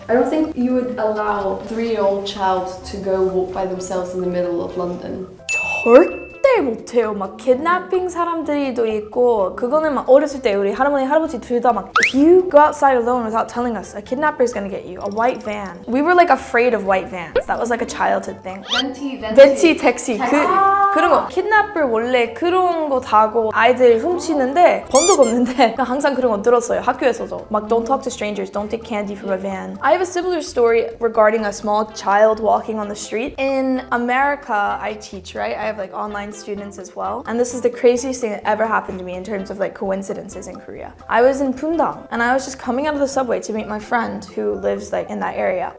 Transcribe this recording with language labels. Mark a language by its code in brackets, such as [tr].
[en] I don't think you would allow a 3-year-old child to go walk by themselves in the middle of London. [ko] 절대 못해요. 막 kidnapping 사람들도 있고 그거는 막 어렸을 때 우리 할머니 할아버지 둘 다 막 [en] if you go outside alone without telling us, a kidnapper is gonna get you. A white van. We were like afraid of white vans. That was like a childhood thing. [ko] 벤티 택시. 그런 거. kidnapper 원래 그런 거 타고 아이들 훔치는데 번도 없는데 항상 그런 거 들었어요. 학교에서도. [en] 막 don't talk to strangers, don't take candy from a van. I have a similar story regarding a small child walking on the street. In America, I teach, right? I have like online students as well. And this is the craziest thing that ever happened to me in terms of like coincidences in Korea. I was in Pundong and I was just coming out of the subway to meet my friend who lives like in that area.